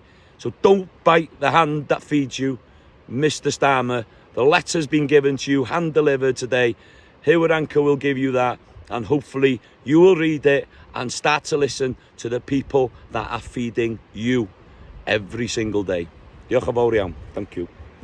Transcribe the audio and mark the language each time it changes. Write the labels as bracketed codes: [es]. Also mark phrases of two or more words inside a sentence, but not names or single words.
[en] So don't bite the hand that feeds you, Mr. Starmer. The letter's been given to you, hand delivered today. Here with Anchor will give you that, and hopefully you will read it and start to listen to the people that are feeding you every single day. [cy] Diolch yn fawr iawn. [en] Thank you.